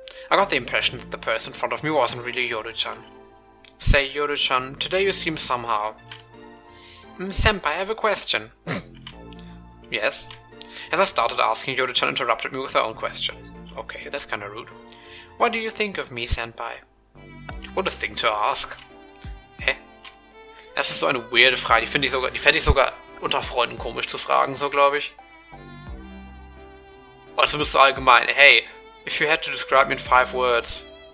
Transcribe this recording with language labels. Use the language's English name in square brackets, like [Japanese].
[English] I got the impression that the person in front of me wasn't really Yoda-chan. Say, Yoda-chan, today you seem somehow... Senpai, I have a question. Yes? As I started asking, Yoda-chan interrupted me with her own question. Okay, that's kinda rude. What do you think of me, Senpai? What a thing to ask. [German] Das ist so eine weirde Frage, die fände ich sogar unter Freunden komisch zu fragen, so glaube ich. Oder zumindest so allgemein. [English] Hey, if you had to describe me in 5 words.